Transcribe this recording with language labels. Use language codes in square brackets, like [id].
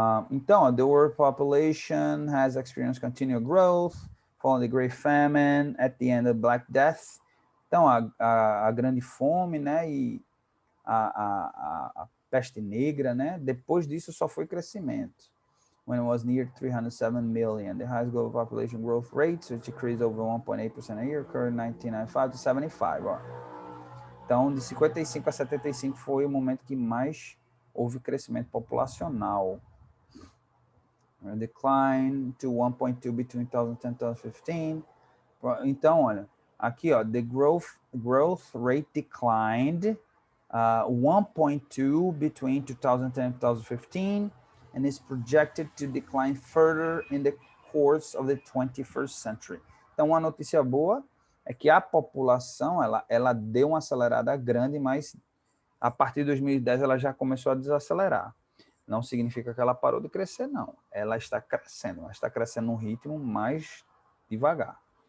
[en] Então, the world population has experienced continual growth following the Great Famine at the end of Black Death. [pt] Então, a grande fome, né, e a peste negra, né, depois disso só foi crescimento. [en] When it was near 307 million, the highest global population growth rates, which decreased over 1.8% a year, occurred in 1995 to 75. [pt] Ó. Então, de 55 a 75 foi o momento que mais houve crescimento populacional. [en] A decline to 1.2 between 2010 and 2015. [pt] Então, olha, aqui, ó, [en] the growth rate declined 1.2 between 2010 and 2015, and is projected to decline further in the course of the 21st century. [pt] Então, uma notícia boa é que a população, ela deu uma acelerada grande, mas a partir de 2010 ela já começou a desacelerar. Não significa que ela parou de crescer, não. Ela está crescendo num ritmo mais devagar.